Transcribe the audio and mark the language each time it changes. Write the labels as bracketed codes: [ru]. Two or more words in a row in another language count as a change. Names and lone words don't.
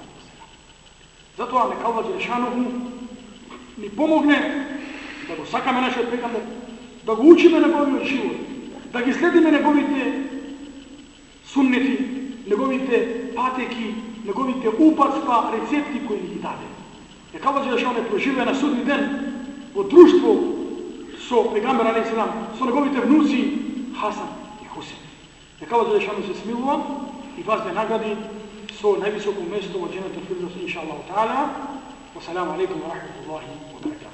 [mk] Затоа нека [ar] الله جل شأنه [mk] ни помогне да го сакаме нашиот пегамбер, да го учиме неговиот живот, да ги следиме неговите суннети, неговите патеки, неговите упатства, рецепти кои ни ги даде. Нека [ar] الله جل شأنه [mk] преживее на судни ден во друштво со пегамбер алейхиссалам, со неговите внуци Хасан и Хусейн. Нека [ar] الله جل شأنه [mk] се смилува и вас да награди со највисоко место у џеннетул фирдаус [ar] إن شاء الله تعالى. والسلام عليكم ورحمة الله وبركاته.